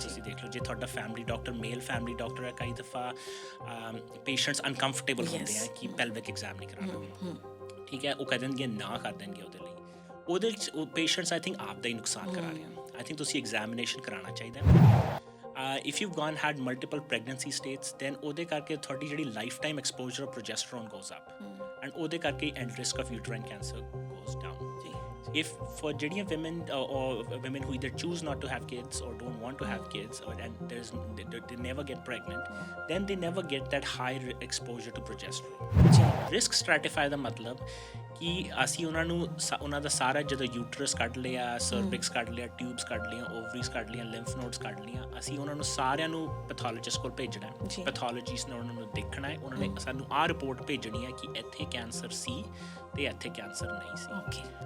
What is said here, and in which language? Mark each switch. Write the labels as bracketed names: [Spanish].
[Punjabi] ਤੁਸੀਂ ਦੇਖ ਲਓ, ਜੇ ਤੁਹਾਡਾ family doctor male family doctor ਹੈ, ਕਈ ਦਫਾ ਪੇਸ਼ੈਂਟਸ ਅਨਕੰਫਰਟੇਬਲ ਹੁੰਦੇ ਆ ਕਿ ਪੈਲਵਿਕ ਐਗਜ਼ਾਮ ਨਹੀਂ ਕਰਾਉਣਾ, ਠੀਕ ਹੈ। ਉਹ ਕਹਿ ਦੇਣਗੇ ਨਾ ਕਰ ਦੇਣਗੇ ਉਹਦੇ ਲਈ, ਉਹਦੇ 'ਚ ਉਹ ਪੇਸ਼ੈਂਟਸ [English] I think [Punjabi] ਆਪ ਦਾ ਹੀ ਨੁਕਸਾਨ ਕਰਾ ਰਹੇ ਆ। [English] I think [Punjabi] ਤੁਸੀਂ ਐਗਜ਼ਾਮੀਨੇਸ਼ਨ ਕਰਾਉਣਾ ਚਾਹੀਦਾ। [English] if you gone had multiple pregnancy states, then [Punjabi] ਉਹਦੇ ਕਰਕੇ ਤੁਹਾਡੀ ਜਿਹੜੀ [English] lifetime exposure of progesterone goes up, and [Punjabi] ਉਹਦੇ ਕਰਕੇ [English] And risk of uterine cancer goes down. If for [Punjabi] ਜਿਹੜੀਆਂ [English] women or women who either choose not to have kids or don't want to have kids, and they never get pregnant, then they never get that high exposure to progesterone. [Punjabi] Risk stratify ਦਾ ਮਤਲਬ ਕਿ ਅਸੀਂ ਉਹਨਾਂ ਦਾ ਸਾਰਾ ਜਦੋਂ uterus ਕੱਢ ਲਿਆ, cervix ਕੱਢ ਲਿਆ, ਟਿਊਬਸ ਕੱਢ ਲਈਆਂ, ਓਵਰੀਜ਼ ਕੱਢ ਲਈਆਂ, ਲਿੰਫ ਨੋਡਸ ਕੱਢ ਲਈਆਂ, ਅਸੀਂ ਉਹਨਾਂ ਨੂੰ ਸਾਰਿਆਂ ਨੂੰ ਪੈਥੋਲੋਜਿਸਟ ਕੋਲ ਭੇਜਣਾ ਹੈ। ਪੈਥੋਲੋਜਿਸਟ ਨੇ ਉਹਨਾਂ ਨੂੰ ਦੇਖਣਾ ਹੈ, ਉਹਨਾਂ ਨੇ ਸਾਨੂੰ ਆਹ ਰਿਪੋਰਟ ਭੇਜਣੀ ਹੈ ਕਿ ਇੱਥੇ ਕੈਂਸਰ ਸੀ ਅਤੇ ਇੱਥੇ ਕੈਂਸਰ ਨਹੀਂ ਸੀ।